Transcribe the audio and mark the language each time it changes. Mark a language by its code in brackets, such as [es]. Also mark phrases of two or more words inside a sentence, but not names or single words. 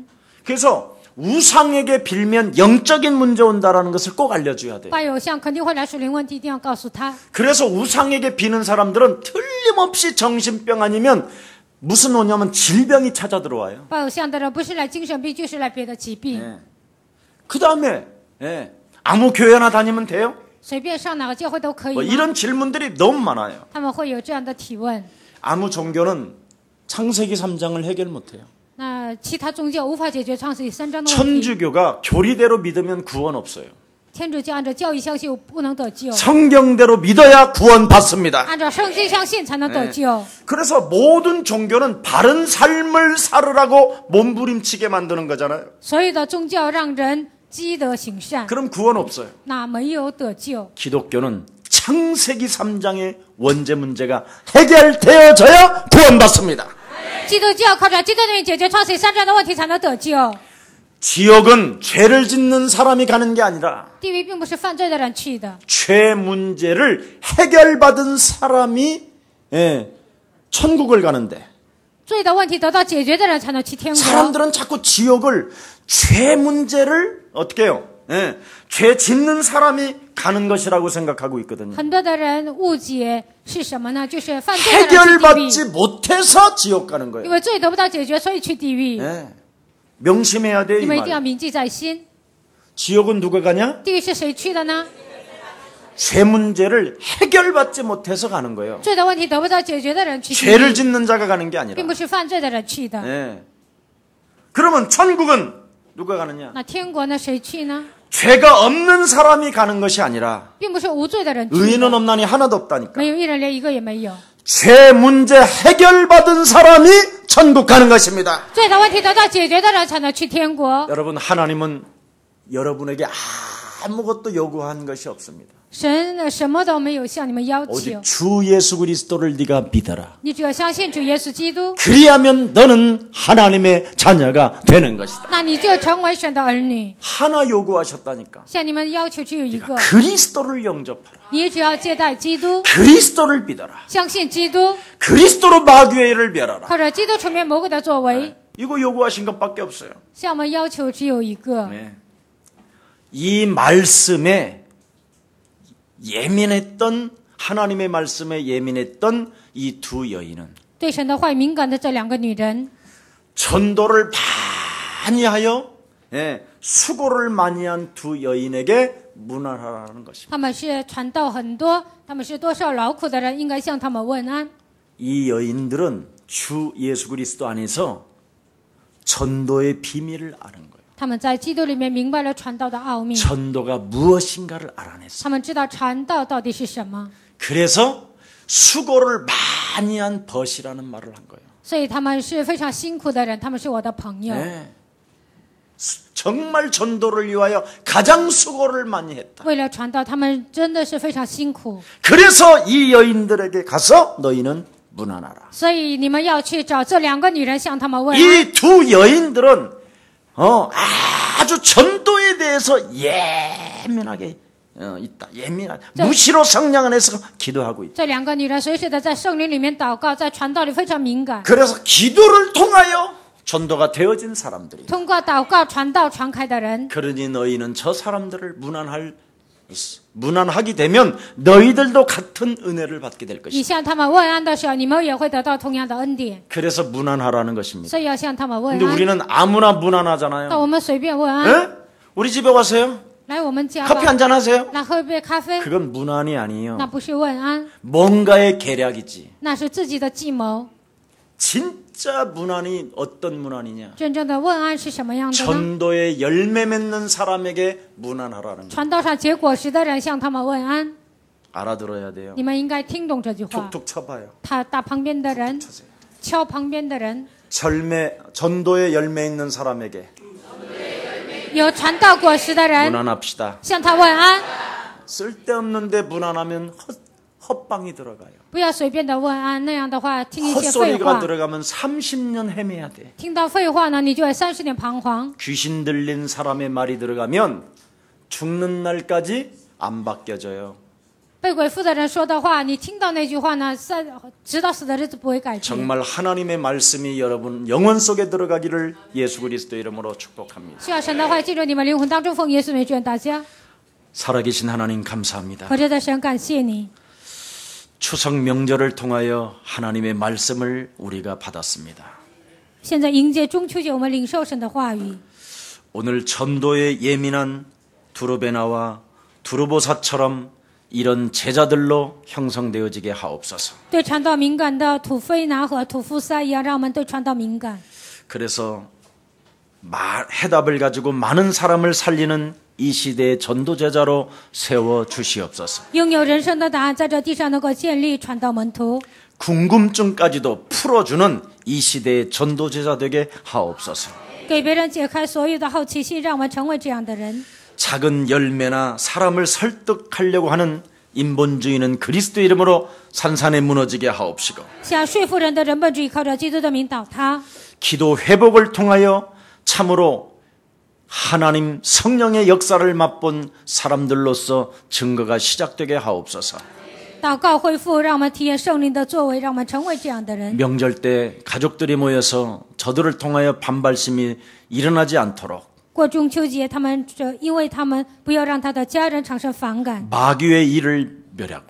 [ko] 그래서 우상에게 빌면 영적인 문제 온다라는 것을 꼭 알려줘야 돼요. [zh] 伴有像肯定会来属灵问题，一定要告诉他。 [ko] 그래서 우상에게 비는 사람들은 틀림없이 정신병 아니면 무슨 오냐면 질병이 찾아 들어와요. [zh] 拜偶像的人不是来精神病，就是来别的疾病。 [ko] 그 다음에 아무 교회나 다니면 돼요? [zh] 随便上哪个教会都可以 [ko] 뭐 [zh] 吗？ [ko] 이런 질문들이 너무 많아요. [zh] 他们会有这样的提问。 [ko] 아무 종교는 창세기 3장을 해결 못해요. [zh] 那其他宗教无法解决创世纪3章的问题。 [ko] 천주교가 교리대로 믿으면 구원 없어요. [zh] 天主教按照教义相信，不能得救； [ko] 성경대로 믿어야 구원 받습니다. [zh] 按照圣经相信才能得救。 [ko] 그래서 모든 종교는 바른 삶을 살으라고 몸부림치게 만드는 거잖아요. [zh] 所有的宗教让人积德行善， [ko] 그럼 구원 없어요. [zh] 那没有得救。 [ko] 기독교는 창세기 3장의 원죄 문제가 해결되어져야 구원받습니다. [zh] 基督教靠着基督里面解决创世纪3章的问题才能得救。 [ko] 지옥은 죄를 짓는 사람이 가는 게 아니라 [zh] 地狱并不是犯罪的人去的， [ko] 죄 문제를 해결받은 사람이 천국을 가는데 [zh] 罪的问题得到解决的人才能去天国。 [ko] 사람들은 자꾸 지옥을 죄 문제를 어떻게 해요? 죄 짓는 사람이 가는 것이라고 생각하고 있거든요. [zh] 很多的人误解是什么呢？就是犯罪的人去地 [ko] 해결받지 [zh] 狱， [ko] 못해서 지옥 가는 [zh] 因 [ko] 거예요. [zh] 为罪得不到解决，所以去地狱。 [ko] 명심해야 돼요. [zh] 你 [ko] 이 [zh] 们一定要 [ko] 말. [zh] 铭记在心。 [ko] 지옥은 누가 가냐? [zh] 地狱是谁去的呢？ [ko] 죄 문제를 해결받지 못해서 가는 거예요. [zh] 罪的问题得不到解决的人去地 [ko] 죄를 [zh] 狱， [ko] 짓는 자가 가는 게 아니라. [zh] 并不是犯罪的人去的。 [ko] 그러면 천국은 누가 가느냐? [zh] 那天国呢？谁去呢？ [ko] 죄가 없는 사람이 가는 것이 아니라 [zh] 并不是无罪的人去 [ko] 의인은 [zh] 的， [ko] 없나니 하나도 없다니까. [zh] 没有一人连一个也没有。 [ko] 죄 문제 해결받은 사람이 천국 가는 것입니다. [zh] 罪的问题得到解决的人才能去天国。 [ko] 여러분, 하나님은 여러분에게 아무것도 요구한 것이 없습니다. [zh] 神什么都没有向你们要 [ko] 오직 [zh] 求， [ko] 주 예수 그리스도를 네가 믿어라. [zh] 你只要相信主耶稣基督， [ko] 그리하면 너는 하나님의 자녀가 되는 것이다. [zh] 那你就成为神的儿女。 [ko] 하나 요구하셨다니까. [zh] 向你们要求只有一个， [ko] 그리스도를 영접하라. [zh] 你只要接待基督， [ko] 그리스도를 믿어라. [zh] 相信基督， [ko] 그리스도로 마귀를 멸하라. [zh] 靠着基督出面魔鬼的作为， [ko] 이거 요구하신 것밖에 없어요. [zh] 向我们要求只有一个。 [ko] 이 말씀에 예민했던 하나님의 말씀에 예민했던 이 두 여인은 [zh] 对神的话语敏感的这两个女人， [ko] 전도를 많이 하여 수고를 많이 한 두 여인에게 문안하라는 것입니다. [zh] 他们是传道很多，他们是多少劳苦的人，应该向他们问安。 [ko] 이 여인들은 주 예수 그리스도 안에서 전도의 비밀을 아는 거예요. [zh] 他们在基督里面明白了传道的奥秘， [ko] 전도가 무엇인가를 알아냈어요. [zh] 他们知道传道到底是什么， [ko] 그래서 수고를 많이 한 벗이라는 말을 한 거예요. [zh] 所以他们是非常辛苦的人，他们是我的朋友。 [ko] 정말 전도를 위하여 가장 수고를 많이 했다. [zh] 为了传道，他们真的是非常辛苦， [ko] 그래서 이 여인들에게 가서 너희는 문안하라. [zh] 所以你们要去找这两个女人，向他们问安。 [ko] 이 두 여인들은 아주 전도에 대해서 예민하게 있다. 예민하다. 무시로 성령 안에서 기도하고 있다. [zh] 这两个女人随时的在圣灵里面祷告，在传道里非常敏感， [ko] 그래서 기도를 통하여 전도가 되어진 사람들이. [zh] 通过祷告传道传开的人。 [ko] 그러니 너희는 저 사람들을 무난하게 되면 너희들도 같은 은혜를 받게 될 [zh] 你 [ko] 것이다. [zh] 向他们问安的时候，你们也会得到同样的恩典。 [ko] 그래서 무난하라는 것입니다. [zh] 所以要向他们问 [ko] 근데 [zh] 安。 [ko] 우리는 아무나 [zh] 那 [ko] 무난하잖아요. [zh] 我们随便问安， [ko] 에? 우리 집에 와서요? [zh] 来我们家 [ko] 커피 [zh] 吧， [ko] 한잔 하세요? [zh] 那喝一杯咖啡， [ko] 그건 무난이 아니에요. [zh] 那不是问安， [ko] 뭔가의 계략이지. [zh] 那是自己的计谋。 [ko] 진짜 무난이 어떤 무난이냐? [zh] 真正的问安是什么样的呢？ [ko] 전도에 열매 맺는 사람에게 무난하라는 거. [zh] 传道上结果实的人向他们问安， [ko] 알아들어야 돼요. [zh] 你们应该听懂这句话。 [ko] 툭툭 쳐봐요. [zh] 他打旁边的人， [ko] 쳐세요. [zh] 敲旁边的人。 [ko] 전도에 열매 있는 사람에게 [zh] 有传道果实的人 [ko] 무난합시다. [zh] 向他问安， [ko] 쓸데없는데 무난하면 헛방이 들어가요. [zh] 不要随便的问安，那样的话听一些废 [ko] 헛소리가 [zh] 话， [ko] 들어가면 30년 헤매야 돼. [zh] 听到废话呢，你就会30年彷徨。 [ko] 귀신 들린 사람의 말이 들어가면 죽는 날까지 안 바뀌어져요. [zh] 被鬼附的人说的话，你听到那句话呢，直到死的日子不会改变。 [ko] 정말 하나님의 말씀이 여러분 영혼 속에 들어가기를 예수 그리스도 이름으로 축복합니다. [zh] 需要神的话进入你们灵魂当中，奉耶稣名祝愿大家。 [ko] 살아계신 하나님 감사합니다. [zh] 活着的神，感谢你。 [ko] 추석 명절을 통하여 하나님의 말씀을 우리가 받았습니다. [zh] 现在迎接中秋节，我们领受神的话语。 [ko] 오늘 전도에 예민한 두루베나와 두루보사처럼 이런 제자들로 형성되어지게 하옵소서. [zh] 对传道敏感的土非拿和土夫撒一样，让我们对传道敏感。 [ko] 그래서 해답을 가지고 많은 사람을 살리는 이 시대의 전도 제자로 세워 주시옵소서. [zh] 拥有人生的答案，在这地上能够建立传道门徒。 [ko] 궁금증까지도 풀어주는 이 시대의 전도 제자 되게 하옵소서. [zh] 给别人解开所有的好奇心，让我们成为这样的人。 [ko] 작은 열매나 사람을 설득하려고 하는 인본주의는 그리스도 이름으로 산산에 무너지게 하옵시고 [zh] 想说服人的人本主义靠着基督的名倒塌。 [ko] 기도 회복을 통하여 참으로 하나님 성령의 역사를 맛본 사람들로서 증거가 시작되게 하옵소서. [zh] 祷告恢复，让我们体验圣灵的作为，让我们成为这样的人。 [ko] 명절 때 가족들이 모여서 저들을 통하여 반발심이 일어나지 않도록 [zh] 过中秋节，因为他们不要让他的家人产生反感， [ko] 마귀의 일을 멸하고